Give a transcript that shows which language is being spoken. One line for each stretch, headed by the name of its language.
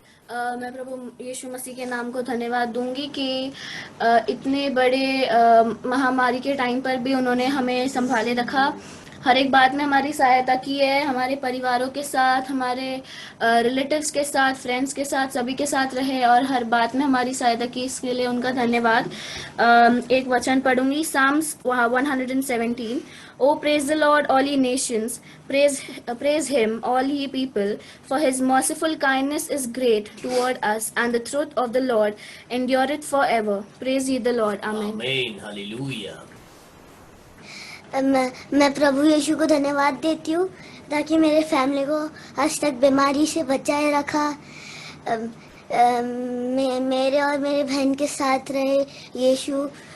Hindi: मैं प्रभु यीशु मसीह के नाम को धन्यवाद दूंगी कि इतने बड़े महामारी के टाइम पर भी उन्होंने हमें संभाले रखा, हर एक बात में हमारी सहायता की है, हमारे परिवारों के साथ, हमारे रिलेटिव्स के साथ, फ्रेंड्स के साथ, सभी के साथ रहे और हर बात में हमारी सहायता की, इसके लिए उनका धन्यवाद। एक वचन पढ़ूंगी, Sam's 117।
English: O praise the Lord all ye nations, praise him all ye people, for his merciful kindness is great toward us, and the truth of the Lord endureth forever. Praise ye the Lord. Amen.
Hindi: आमीन, hallelujah. मैं प्रभु यीशु को धन्यवाद देती हूँ ताकि मेरे family को आज तक बीमारी से बचाए रखा। मेरे और मेरे बहन के साथ रहे यीशु।